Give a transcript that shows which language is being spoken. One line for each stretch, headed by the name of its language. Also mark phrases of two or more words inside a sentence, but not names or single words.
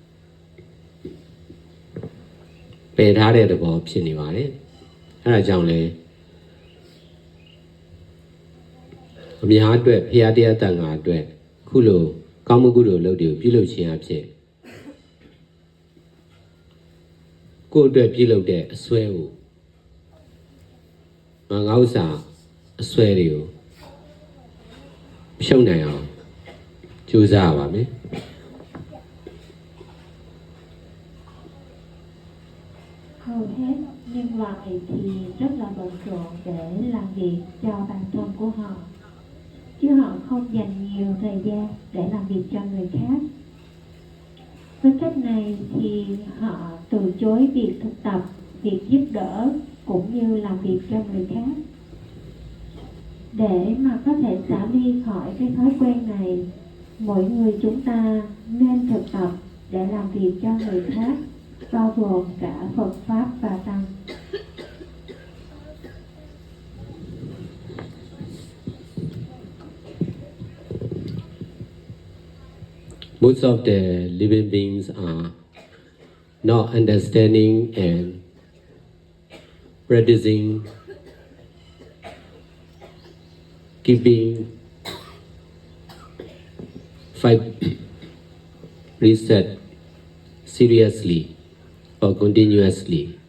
Burmese: ပယ်ထားတဲ့သဘောဖြစ်နေပါတယ်အဲဒါကြောင့်လဲအများအတွက်ဖရာတရားတန်ခါအတွက်ခုလိုကောင်းမှုကုသိုလ်လုပ်တွေကိုပြုလုပ်ခြင်းအဖြစ်ကိုယ့်အတွက်ပြုလုပ်တဲ့အစွဲကိုငါဥစ္စာအစွဲတွေကိုဖြုတ်နိုင်အောင်ကြကြိုးစားပါမယ်
Vietnamese: Hầu hết nhân loại thì rất là bận rộn để làm việc cho bản thân của họ, chứ họ không dành nhiều thời gian để làm việc cho người khác. Với cách này thì họ từ chối việc thực tập, việc giúp đỡ cũng như làm việc cho người khác. Để mà có thể xả ly khỏi cái thói quen này, mỗi người chúng ta nên thực tập để làm việc cho người khác, bao gồm cả Phật Pháp và Tăng.
English: Most of the living beings are not understanding and practicing keeping 5 precepts seriously or continuously.